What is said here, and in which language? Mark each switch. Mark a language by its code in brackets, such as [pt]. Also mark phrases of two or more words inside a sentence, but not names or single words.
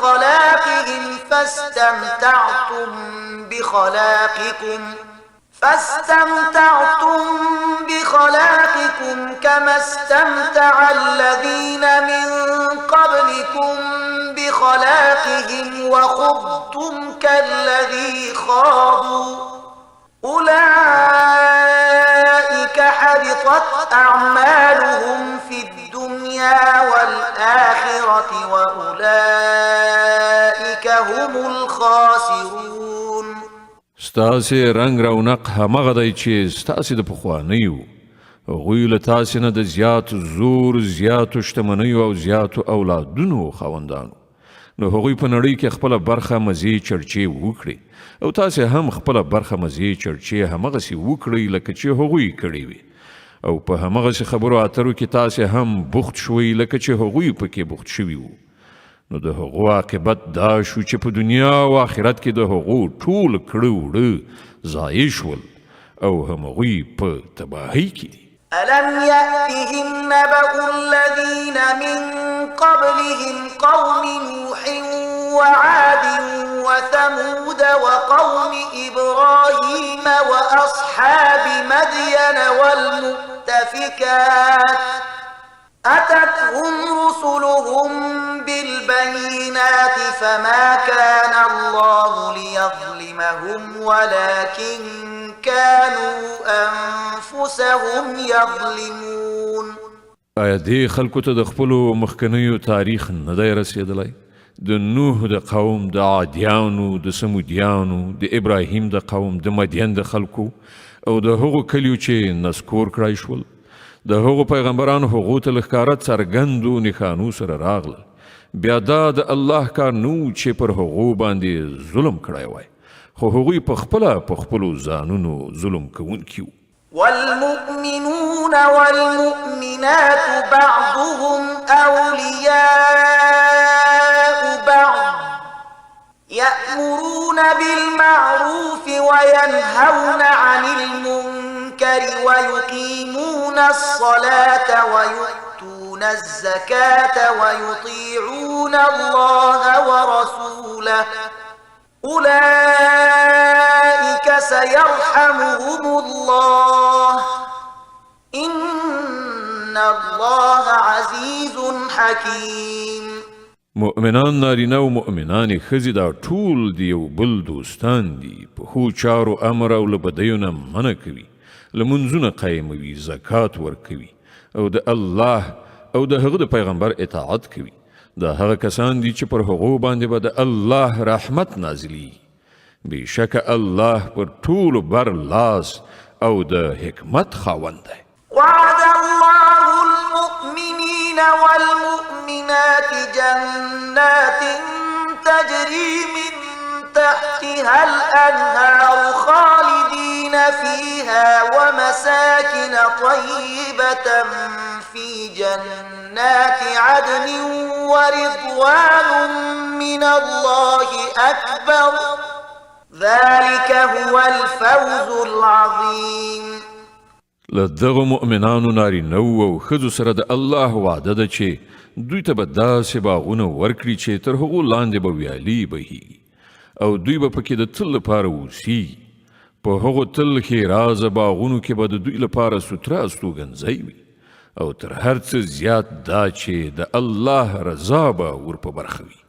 [ar] بخلاقكم كما استمتع الذين من قبلكم بخلاقهم وخضتم كالذي خاضوا أولئك حبطت أعمالهم في الدنيا والآخرة وأولئك هم الخاسرون. [ps] ستاسې رنگ رونق همغه دی چې ستاسې د پخوانیو هغوی له تاسې نه د زیات زور زیاتو شتمنیو او زیاتو اولادونو خاوندانو نو هغوی په نړۍ کې خپله برخه مزې چرچې وکړي او تاسې هم خپله برخه مزې چرچې همغسې وکړئ لکه چې هغوی کړې وي او په همغسې خبرو اترو کې تاسې هم بوخت شوئ لکه چې هغوی پکې بوخت شوي وو. نو د هغو عاقبت دا شو چې په دنیا او آخرت کې د هغو ټول کړه وړه ضایع شول او همغوی په تباهۍ کې دي. [ar] ألم يأتهم نبأ الذين من قبلهم قوم نوح وعاد وثمود وقوم إبراهيم وأصحاب مدين والمؤتفكات أتتهم رسلهم بالبينات فما كان الله ليظلمهم ولكن كانوا أنفسهم يظلمون. [ps] آیا دې خلکو ته د خپلو مخکنیو تاریخ نه دی رسېدلی؟ د نوح د قوم، د عادیانو، د سمودیانو، د ابراهیم د قوم، د مدین د خلکو او د هغو کلیو چې نسکور کړای شول د هغو پیغمبرانو هغو ته له ښکاره څرګندو نښانو سره راغله. بیا دا د الله کار نه چې پر هغو باندې ظلم کړی وای خو هغوی په خپله په خپلو ځانونو ظلم کوونکي وو. [ar] والمؤمنون والمؤمنات بعضهم أولياء بعض يأمرون بالمعروف وينهون عن المنكر ويقيمون الصلاة ويؤتون الزكاة ويطيعون الله ورسوله أولئك سيرحمهم الله إن الله عزيز حكيم. [ps] مؤمنان نارینه او مؤمنان ښځې دا ټول د یو بل دوستان دي. په ښو چارو امر او له بدیو نه منع کوي، لمونځونه قایموي، زکات ورکوي او د الله او د هغه د پیغمبر اطاعت کوي. دا هغه کسان دي چې پر هغو باندې به د الله رحمت نازلي. بېشکه الله پر ټولو بر لاس او د حکمت خاوند دی. [ar] وعد الله المؤمنين والمؤمنات جنات تجري من تحتها الأنهار خالدين فيها ومساكن طيبة في جنات عدن ورضوان من الله أكبر ذلك هو الفوز العظيم. [ps] لدغه مؤمنانو نارینه او ښځو سره د الله وعده ده چې دوی ته به داسې باغونه ورکړي چې تر هغو لاندې به ویالې بهیږي او دوی به پکې د تل لپاره اوسیږي. په هغو تل ښېرازه باغونو کې به د دوی لپاره سوتره استوګنځی وي او تر هر څه زیات دا چې د الله رضا به ور په برخه وي.